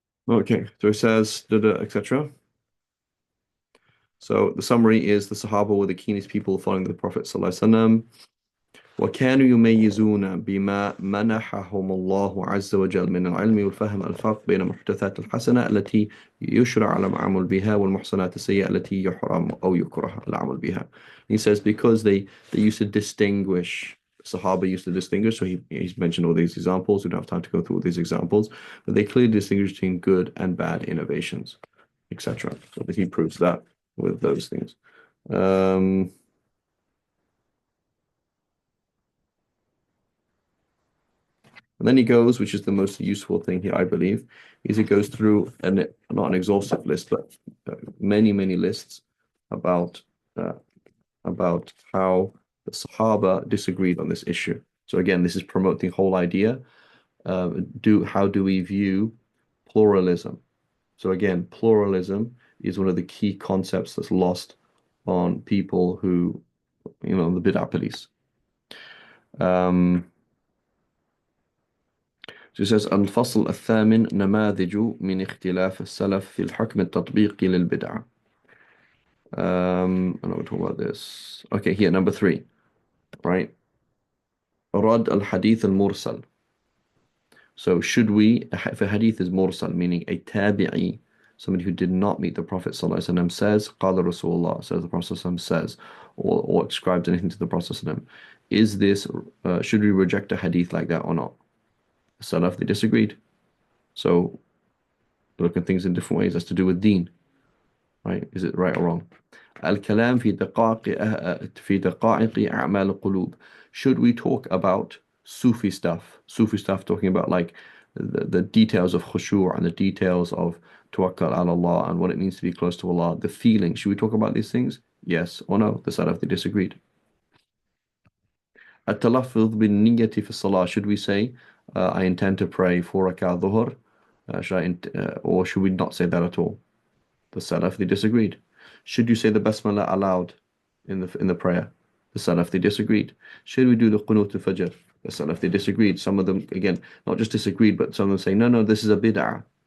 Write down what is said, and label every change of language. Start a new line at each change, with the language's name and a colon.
English: Okay, so it says, etc. So the summary is the Sahaba were the keenest people following the Prophet ﷺ.
Arabic: وكانوا يميزون بما منحهم الله عز وجل من العلم والفهم الفرق بين المحدثات الحسنة التي يشرع العمل بها والمحسنات السيئة التي يحرم أو يكره العمل بها.
English: He says because they used to distinguish, Sahaba used to distinguish, so he's mentioned all these examples. We don't have time to go through all these examples, but they clearly distinguish between good and bad innovations, etc. So he proves that with those things. And then he goes, which is the most useful thing here, I believe, is he goes through, not an exhaustive list, but many, many lists about how the Sahaba disagreed on this issue. So again, this is promoting the whole idea. How do we view pluralism? So again, pluralism is one of the key concepts that's lost on people who, the bid'ah police. So it says
Arabic: الفصل الثامن نماذج من اختلاف السلف في الحكم التطبيقي للبدعة.
English: I know we're talking about this. Okay, here, number 3. Right?
Arabic: رد الحديث المرسل.
English: So should we, if a hadith is mursal, meaning a tabi'i, somebody who did not meet the Prophet ﷺ says,
Arabic: قال رسول الله,
English: says the Prophet ﷺ says, or ascribes anything to the Prophet ﷺ, is this, should we reject a hadith like that or not? Salaf, they disagreed. So look at things in different ways. That's to do with deen, right? Is it right or wrong?
Arabic: الكلام في دقائق أعمال القلوب.
English: Should we talk about Sufi stuff? Sufi stuff talking about like the details of khushu' and the details of tawakkul ala Allah and what it means to be close to Allah, the feeling. Should we talk about these things? Yes or no? The Salaf, they disagreed.
Arabic: التلفظ بالنية في الصلاة.
English: Should we say, I intend to pray 4 rak'ah dhuhr? Or should we not say that at all? The Salaf, they disagreed. Should you say the Basmala aloud in the prayer? The Salaf, they disagreed. Should we do the Qunut al-Fajr? The Salaf, they disagreed. Some of them, again, not just disagreed, but some of them say, no, no, this is a bid'ah.